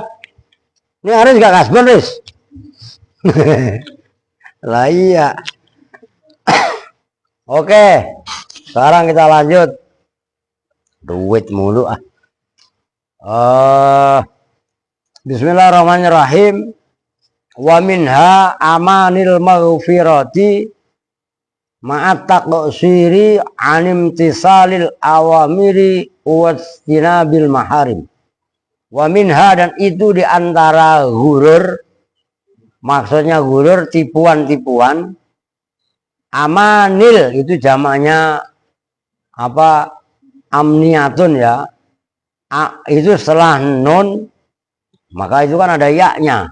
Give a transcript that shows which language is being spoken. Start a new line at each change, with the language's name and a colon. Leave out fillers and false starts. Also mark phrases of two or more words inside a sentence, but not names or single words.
Indonesian: Ini Aris gak kasban Riz? Lah iya. Oke. Sekarang kita lanjut. Duit mulu ah.
Arabic: بسم الله الرحمن الرحيم. ومنها أمن المغفرة مع التقصير عن امتثال الأوامر واجتناب المحارم. ومنها
Indonesian: dan itu diantara ghurur, maksudnya ghurur tipuan-tipuan. Amanil itu jamaknya apa? Amniatun ya. Itu setelah nun maka itu kan ada yaknya.